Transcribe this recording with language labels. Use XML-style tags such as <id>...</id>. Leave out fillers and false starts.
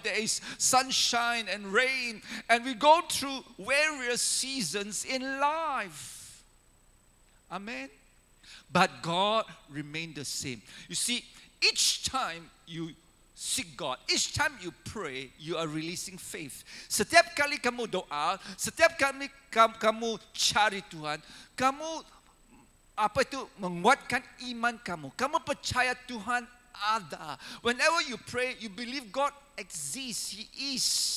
<en>There is sunshine and rain. And we go through various seasons in life. Amen. But God remained the same. You see, each time you seek God, each time you pray, you are releasing faith.</en> <ms>Setiap kali kamu doa, setiap kali kamu cari Tuhan, kamu menguatkan iman kamu. Kamu percaya Tuhan ada.</ms> <en>Whenever you pray, you believe God exists. He is.</en>